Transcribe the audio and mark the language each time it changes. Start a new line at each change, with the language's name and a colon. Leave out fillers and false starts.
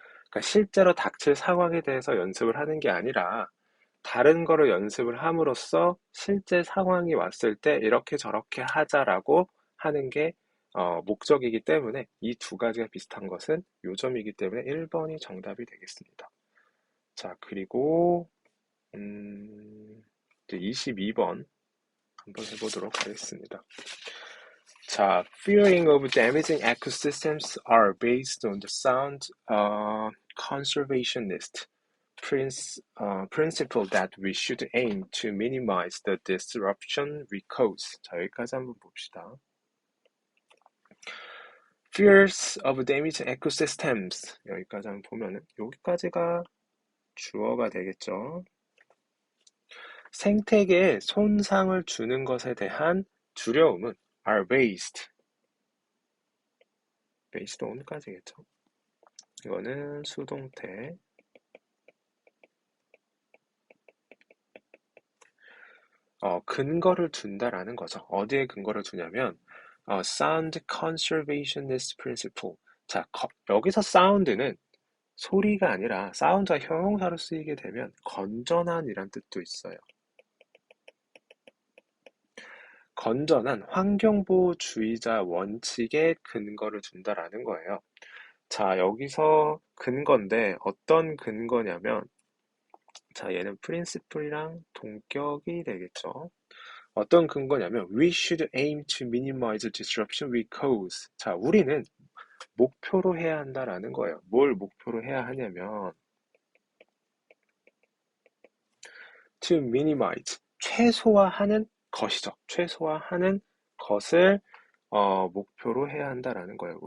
Korean: 그러니까 실제로 닥칠 상황에 대해서 연습을 하는 게 아니라 다른 거를 연습을 함으로써 실제 상황이 왔을 때 이렇게 저렇게 하자라고 하는 게 목적이기 때문에 이 두 가지가 비슷한 것은 요점이기 때문에 1번이 정답이 되겠습니다. 자, 그리고 이제 22번 한번 해보도록 하겠습니다.
English: 자, fearing of damaging ecosystems are based on the sound conservationist principle that we should aim to minimize the disruption we cause.
Korean: 자, 여기까지 한번 봅시다.
English: Fears of damaging ecosystems.
Korean: 여기까지 한번 보면은 여기까지가 주어가 되겠죠. 생태계에 손상을 주는 것에 대한 두려움은
English: are based on
Korean: 까지겠죠. 이거는 수동태. 근거를 둔다라는 거죠. 어디에 근거를 두냐면
English: sound conservationist principle.
Korean: 자, 여기서 sound는 소리가 아니라 사운드가 형용사로 쓰이게 되면 건전한이란 뜻도 있어요. 건전한 환경보호주의자 원칙에 근거를 둔다라는 거예요. 자, 여기서 근거인데 어떤 근거냐면 자, 얘는 principle이랑 동격이 되겠죠. 어떤 근거냐면
English: we should aim to minimize the disruption we cause.
Korean: 자, 우리는 목표로 해야 한다라는 거예요. 뭘 목표로 해야 하냐면
English: to minimize,
Korean: 최소화하는 것이죠. 최소화하는 것을 목표로 해야 한다라는 거예요.